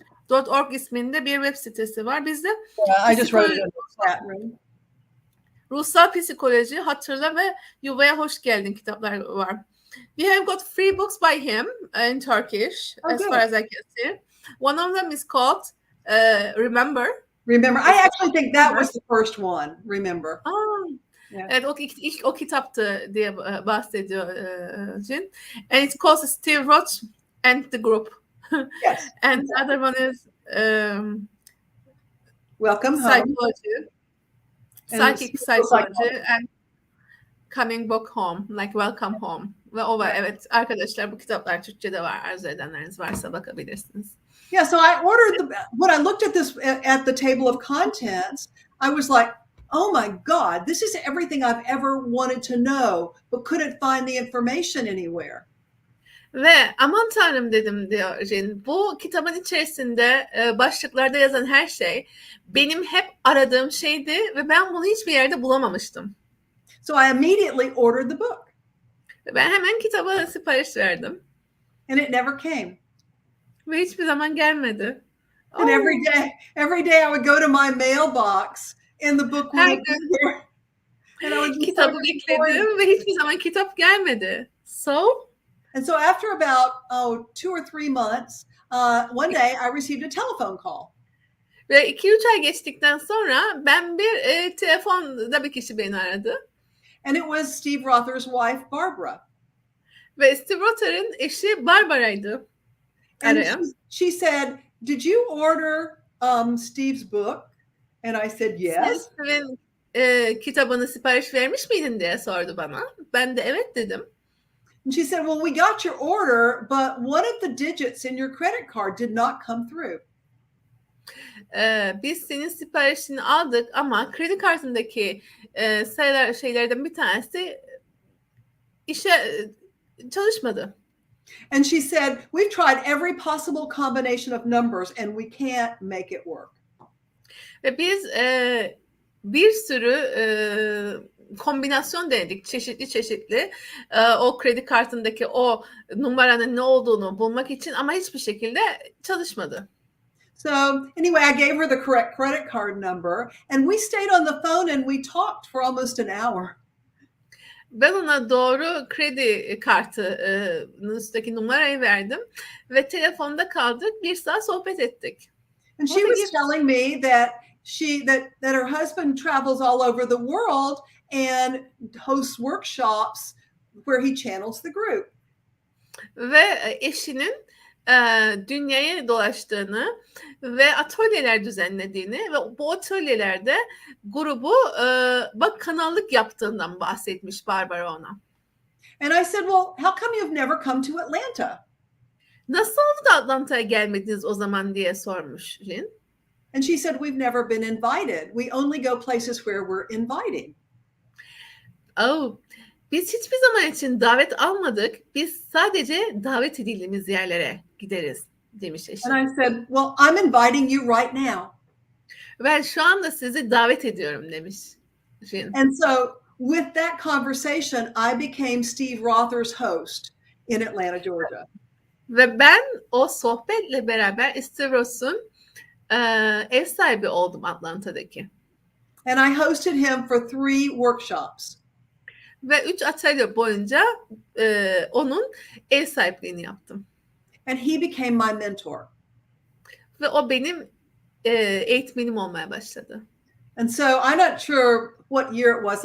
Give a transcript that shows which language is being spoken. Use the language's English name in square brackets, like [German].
[Turkish] .org isminde bir web sitesi var. Bizde [English] I just wrote it in the chat room. [Turkish] Ruhsal Psikoloji, Hatırla ve Yuvaya Hoş Geldin kitaplar var. [English] We have got 3 books by him in Turkish, as far as I can see. One of them is called Remember. Remember. I actually think that was the first one. Remember. Yeah. [Turkish] Evet, ilk o kitaptı diye bahsediyor Jin. [English] And it's called Steve Roth and the Group. Yes. And the other one is Welcome Psychology. Home. Psychic Psychology and Coming Back Home. Like Welcome Home. [Turkish] Ve o var. Evet arkadaşlar, bu kitaplar Türkçe'de var. Arzu edenleriniz varsa bakabilirsiniz. [English] Yeah, so I ordered when I looked at this at the table of contents, I was like, oh my God, this is everything I've ever wanted to know, but couldn't find the information anywhere. [Turkish] Ve aman tanrım dedim diyor Jen. Bu kitabın içerisinde başlıklarda yazan her şey benim hep aradığım şeydi ve ben bunu hiçbir yerde bulamamıştım. [English] So I immediately ordered the book. [Turkish] Ve ben hemen kitaba sipariş verdim. [English] And it never came. [Turkish] Ve hiçbir zaman gelmedi. [English] And every day I would go to my mailbox and the book [Turkish] Her [English] wouldn't be [Turkish] gün [English] there. And I would just [Turkish] kitabı bekledim ve hiçbir zaman kitap gelmedi. [English] And so after about 2 or 3 months, one day I received a telephone call. [Turkish] Ve 2-3 ay geçtikten sonra ben bir telefonda bir kişi beni aradı. [English] And it was Steve Rother's wife, Barbara. [Turkish] Ve Steve Rother'ın eşi Barbara'ydı. [English] And she said, "Did you order Steve's book?" And I said, "Yes." [Turkish] Steve'in kitabını sipariş vermiş miydin diye sordu bana. Ben de evet dedim. [English] And she said, "Well, we got your order, but one of the digits in your credit card did not come through." [Turkish] Biz senin siparişini aldık ama kredi kartındaki şeylerden bir tanesi çalışmadı. [English] And she said, "We've tried every possible combination of numbers and we can't make it work." [Turkish] Ve biz bir sürü kombinasyon denedik, çeşitli o kredi kartındaki o numaranın ne olduğunu bulmak için ama hiçbir şekilde çalışmadı. [English] So anyway, I gave her the correct credit card number and we stayed on the phone and we talked for almost an hour. [Turkish] Ben ona doğru kredi kartının üstteki numarayı verdim ve telefonda kaldık, 1 saat sohbet ettik. [English] And she was telling me that her husband travels all over the world and hosts workshops where he channels the group. [Turkish] Ve eşinin dünyayı dolaştığını ve atölyeler düzenlediğini ve bu atölyelerde grubu kanallık yaptığından bahsetmiş Barbara ona. [English] And I said, "Well, how come you've never come to Atlanta?" [Turkish] Nasıl oldu da Atlanta'ya gelmediniz o zaman diye sormuş Jen. [English] And she said, "We've never been invited. We only go places where we're inviting." [Turkish] Biz hiçbir zaman için davet almadık. Biz sadece davet edildiğimiz yerlere gideriz demiş eşim. [English] And I said, "Well, I'm inviting you right now." [Turkish] Ben şu anda sizi davet ediyorum demiş Jen. [English] And so with that conversation, I became Steve Rother's host in Atlanta, Georgia. [Turkish] Ve ben o sohbetle beraber Steve Ross'un ev sahibi oldum Atlanta'daki. [English] And I hosted him for 3 workshops. [Turkish] Ve 3 atölye boyunca onun ev sahipliğini yaptım. [English] And he became my mentor. [Turkish] Ve o benim eğitmenim olmaya başladı. [English] And so I'm not sure what year it was.